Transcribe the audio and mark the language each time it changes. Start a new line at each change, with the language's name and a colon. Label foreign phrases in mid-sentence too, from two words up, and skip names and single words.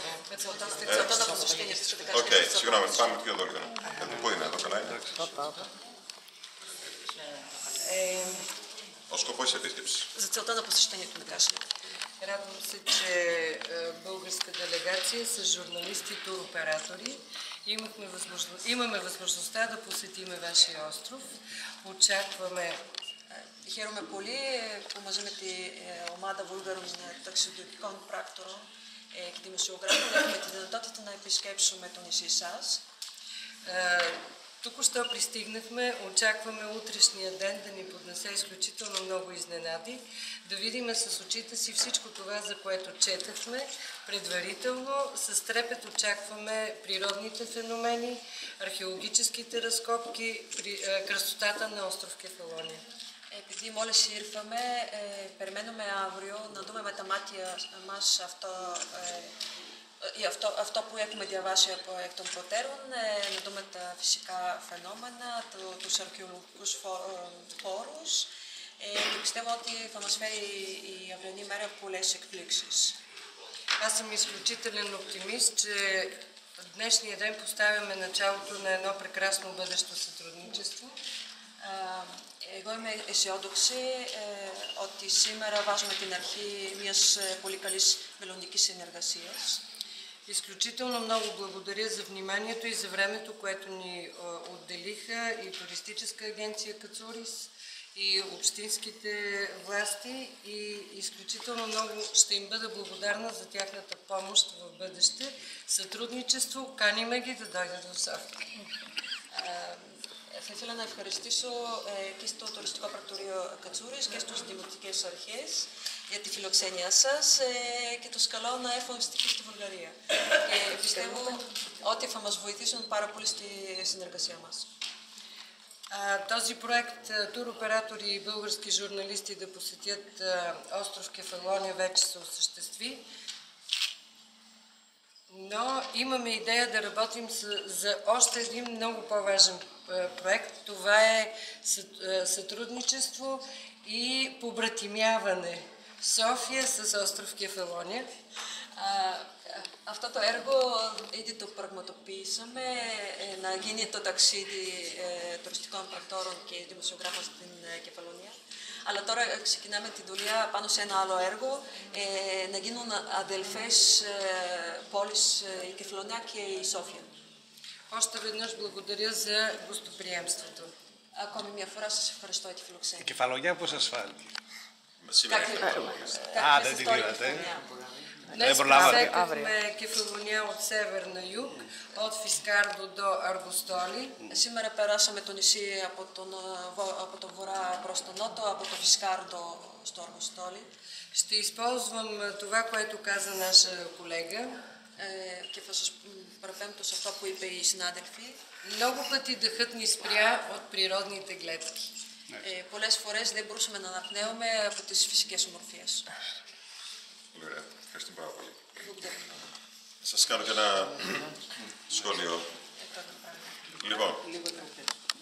Bulgarian: Με целта на посещението, ще така. Окей, сигурно,
Greek: πάμε πιο γρήγορα. Πού είναι εδώ, καλά είναι? Ο σκοπός της επίσκεψης.
Bulgarian: За целта на посещението да кажем. Радвам се, че българска делегация с журналисти и туроператори имаме възможността да посетиме вашия остров. Очакваме.
Greek: Χαίρομαι πολύ που μαζί με τη ομάδα Βούλγαρων ταξιδιωτικών πράκτορων και δημοσιογράφων έχουμε τη δυνατότητα να επισκέψουμε το νησί σας.
Bulgarian: Току-що пристигнахме, очакваме утрешния ден да ни поднесе изключително много изненади, да видим с очите си всичко това, за което четахме предварително. С трепет очакваме природните феномени, археологическите разкопки, красотата на остров Κεφαλόνια.
Greek: Επειδή μόλις ήρθαμε, περιμένουμε αύριο να δούμε με τα μάτια μας αυτό που έχουμε διαβάσει εκ των προτέρων, να δούμε τα φυσικά φαινόμενα, τους αρχαιολογικούς χώρους και πιστεύω ότι θα μας φέρει η αυριανή μέρα πολλές εκπλήξεις.
Bulgarian: Аз съм изключителен оптимист, че днешния ден поставяме началото на едно прекрасно бъдещо сътрудничество.
Greek: Εγώ είμαι αισιόδοξη ότι σήμερα βάζουμε την αρχή μιας πολύ καλής μελλοντικής συνεργασίας.
Bulgarian: Изключително много благодаря за вниманието и за времето, което ни отделиха и туристическа агенция Кацурис, и общинските власти, и изключително много ще им бъда благодарна за тяхната помощ в бъдеще. Сътрудничество, каниме ги да дойдат в София.
Greek: Θα ήθελα να ευχαριστήσω και στο τουριστικό πρακτορείο Κατσούρης και στους δημοτικές αρχές για τη φιλοξενία σας και τους καλώ να έρθουν στη Βουλγαρία. Και πιστεύω ότι θα μας βοηθήσουν πάρα πολύ στη συνεργασία μας.
Bulgarian: Този проект туроператори и български журналисти да посетят остров Кефалония вече се осъществи. Но имаме идея да работим за още един много по-важен проект. Това е сътрудничество и побратимяване в София с остров Κεφαλόνια.
Greek: Αυτό το έργο ήδη το πραγματοποιήσαμε, να γίνει το ταξίδι τουριστικών πρακτόρων και δημοσιογράφων στην Κεφαλονία. Αλλά τώρα ξεκινάμε τη δουλειά πάνω σε ένα άλλο έργο, να γίνουν αδελφές πόλεις η Κεφαλονιά και η Σόφια.
Bulgarian: Още веднъж благодаря за гостоприемството.
Greek: Ακόμη μια φορά σας ευχαριστώ για τη φιλοξενία. Η Κεφαλονιά πώς σας φάνηκε? Σήμερα. Δεν την είδατε.
Bulgarian: Днес пресекахме Кефалония от север на юг, от Фискардо до Аргостоли.
Greek: Σήμερα περάσαμε το νησί από τον βορρά προς τον νότο, από το Фискардо στο Аргостоли.
Bulgarian: Ще използвам това, което каза наша колега.
Greek: Και θα σας παραπέμπτω σε αυτό που είπε η συνάδελφη.
Bulgarian: Много пъти дъхът ни спря от природните гледки.
Greek: Πολλές φορές δεν μπορούσαμε να αναπνέουμε από τις φυσικές ομορφίες. Ωραία, ευχαριστώ πάρα πολύ. Σας κάνω και ένα σχόλιο. Λοιπόν,